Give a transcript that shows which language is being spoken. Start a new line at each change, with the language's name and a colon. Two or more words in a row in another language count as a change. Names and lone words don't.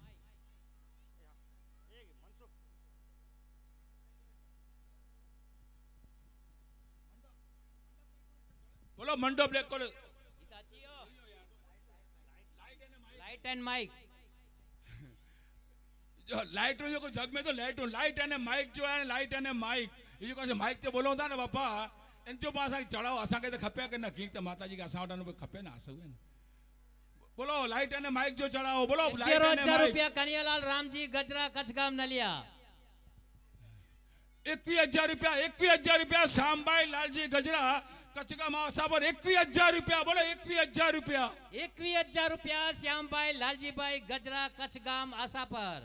Kachhi: बोलो मंडप लेको
English: light and mike
Kachhi: जो लाइट जो को जग में तो
English: light and mike
Kachhi: जो है
English: light and mike
Kachhi: ये जो माइक ते बोलो था ना बापा इन जो पास चढ़ाओ असांखे त खपे कि न की त माताजी के असां वटि खपे न असु बोलो लाइट अने माइक जो चढ़ाओ बोलो लाइट अने 11,000 माइक रुपया कन्हैयालाल रामजी गजरा कच्छगाम नलिया 21,000 रुपया श्यामबाई लालजी गजरा कच्छगाम आसापर 21,000 रुपया बोलो 21,000 रुपया 21,000 रुपया श्यामबाई लालजीबाई गजरा कच्छगाम आसापर